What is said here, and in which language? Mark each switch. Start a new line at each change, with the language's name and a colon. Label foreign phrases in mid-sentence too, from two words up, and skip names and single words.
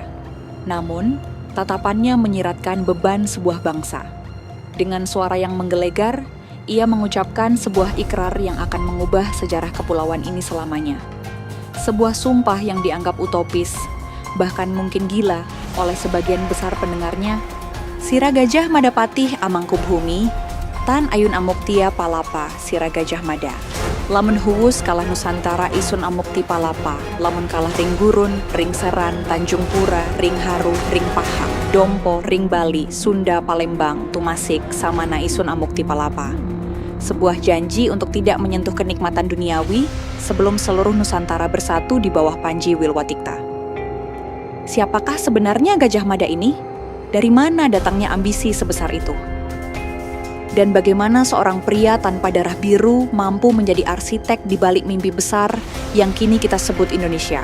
Indonesian: Namun, tatapannya menyiratkan beban sebuah bangsa. Dengan suara yang menggelegar, ia mengucapkan sebuah ikrar yang akan mengubah sejarah kepulauan ini selamanya. Sebuah sumpah yang dianggap utopis, bahkan mungkin gila oleh sebagian besar pendengarnya.
Kawi: Sira Gajah Madapatih Amangkubumi, Tan Ayun Amuktia Palapa, Sira Gajah Mada. Lamun Huwus kalah Nusantara isun Amukti Palapa, lamun kalah Ring Gurun, Ring Seran, Tanjung Pura, Ring Haru, Ring Pahang, Dompo, Ring Bali, Sunda, Palembang, Tumasik, Samana isun Amukti Palapa.
Indonesian: Sebuah janji untuk tidak menyentuh kenikmatan duniawi sebelum seluruh Nusantara bersatu di bawah Panji Wilwatikta. Siapakah sebenarnya Gajah Mada ini? Dari mana datangnya ambisi sebesar itu? Dan bagaimana seorang pria tanpa darah biru mampu menjadi arsitek di balik mimpi besar yang kini kita sebut Indonesia?